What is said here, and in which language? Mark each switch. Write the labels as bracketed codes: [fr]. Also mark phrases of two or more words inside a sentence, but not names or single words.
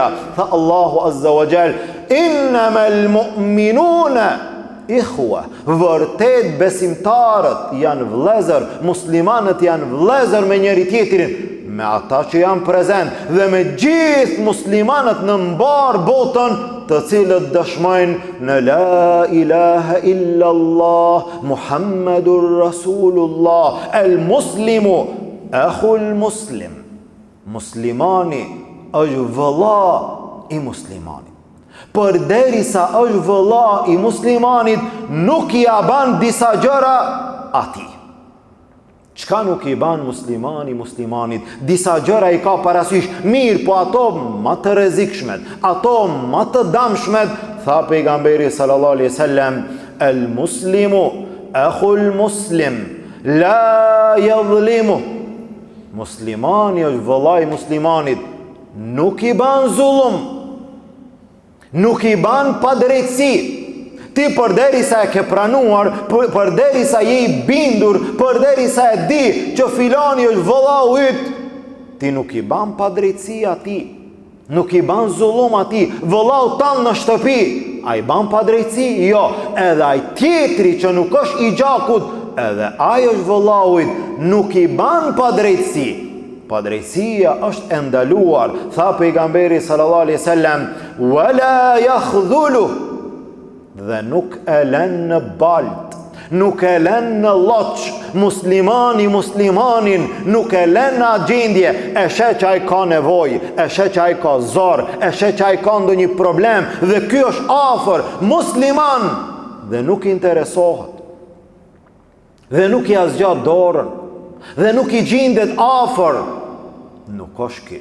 [sq] Tha Allahu [ar] عز وجل, إنما المؤمنون إخوة. [sq] Vërtet besimtarët janë vëllezër, muslimanët janë vëllezër me njëri tjetrin, me ata që janë prezent dhe me gjithë muslimanët në mbar botën, të cilët dëshmojnë në [ar] لا إله إلا الله محمد رسول الله. المسلم أخو المسلم. [sq] Muslimani është vëlla i muslimanit. Përderisa është vëlla i muslimanit, nuk i ban disa gjëra atij. Çka nuk i ban muslimani muslimanit? Disa gjëra i ka parasysh. Mirë, po ato më të rrezikshmet, ato më të damshmet, tha pejgamberi [ar] صلى الله عليه وسلم, المسلم أخو المسلم لا يظلم. [sq] Muslimani është vëllai muslimanit, nuk i ban zullum, nuk i ban padrejtësi. Ti përderisa e ke pranuar, përderisa je i bindur, përderisa e di që filani është vëllau yt, ti nuk i ban padrejtësi atij, nuk i ban zullum atij. Vëllau tan në shtëpi, a i ban padrejtësi? Jo. Edhe ai tjetri që nuk është i gjakut, edhe ai është vëllau yt, nuk i ban padrejtësi. Padrejtësia është e ndaluar. Tha pejgamberi [ar] صلى الله عليه وسلم, ولا يخذل, [sq] dhe nuk e lën në balt, nuk e lën në lloç. Muslimani muslimanin nuk e lën në agjendje. E sheh që ai ka nevojë, e sheh që ai ka zor, e sheh që ai ka ndonjë problem dhe ky është afër musliman dhe nuk i interesohet, dhe nuk i azgjat dorën, dhe nuk i gjendet afër, nuk është ky.